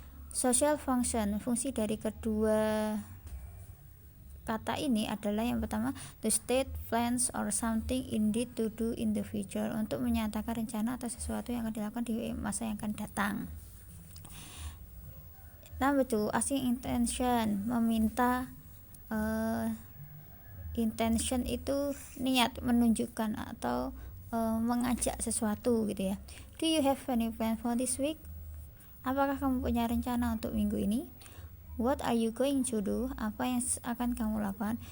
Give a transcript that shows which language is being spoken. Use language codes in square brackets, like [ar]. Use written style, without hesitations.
[id] Social function, fungsi dari kedua kata ini adalah yang pertama, [en] to state plans or something indeed to do in the future, [id] untuk menyatakan rencana atau sesuatu yang akan dilakukan di masa yang akan datang. [en] Number 2, asking intention, [id] meminta. Intention itu niat, menunjukkan atau mengajak sesuatu gitu ya. [en] Do you have any plan for this week? [id] Apakah kamu punya rencana untuk minggu ini? [en] What are you going to do? [id] Apa yang akan kamu lakukan?